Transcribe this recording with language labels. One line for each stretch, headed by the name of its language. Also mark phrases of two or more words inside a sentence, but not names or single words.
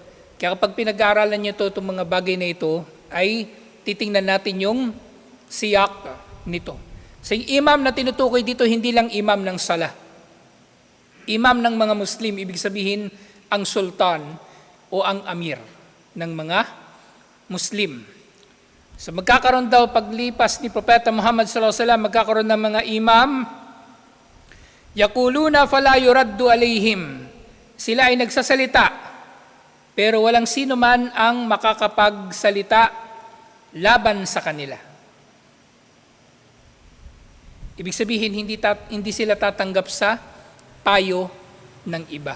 Filipino: Kaya kapag pinag-aaralan niyo itong mga bagay na ito, ay titingnan natin yung siyak nito. So yung imam na tinutukoy dito, hindi lang imam ng sala. Imam ng mga Muslim, ibig sabihin ang sultan o ang amir ng mga Muslim. So magkakaroon daw paglipas ni Propeta Muhammad
Arabic: صلى الله عليه وسلم,
Filipino: magkakaroon ng mga imam,
Arabic: يقولون فلا يرد عليهم.
Filipino: Sila ay nagsasalita, pero walang sino man ang makakapagsalita laban sa kanila. Ibig sabihin, hindi sila tatanggap sa payo ng iba.